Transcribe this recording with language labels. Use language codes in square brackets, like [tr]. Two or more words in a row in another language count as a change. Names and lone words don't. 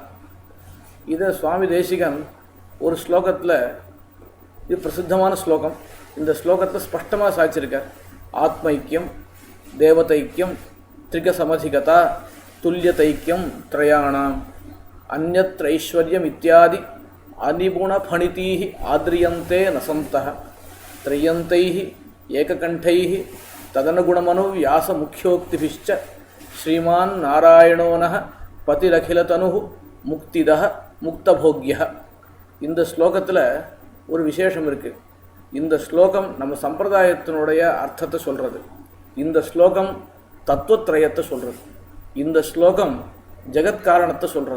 [ta] இதை சுவாமி தேசிகன் ஒரு ஸ்லோகத்தில், இது பிரசித்தமான ஸ்லோகம், இந்த ஸ்லோகத்தை ஸ்பஷ்டமாக சாதிச்சிருக்கார். [sa] आत्मैक्यं, देवतैक्यं, त्रिकसमधिगता, तुल्यतैक्यं त्रयाणाम्, अन्यत्रैश्वर्यम् इत्यादि अनिपुण भणितीः आद्रियन्ते नसन्तः त्रय्यन्तैः एककण्ठैः तदनुगुणमनुव्यासमुख्योक्तिभिश्च श्रीमान् नारायणो नः पतिरखिलतनुः मुक्तिदः मुक्तभोग्यः. [ta] இந்த ஸ்லோகத்தில் ஒரு விசேஷம் இருக்குது. இந்த ஸ்லோகம் நம்ம சம்பிரதாயத்தினுடைய அர்த்தத்தை சொல்கிறது. இந்த ஸ்லோகம் தத்துவத்ரயத்தை சொல்கிறது. இந்த ஸ்லோகம் ஜெகத்காரணத்தை சொல்கிறது.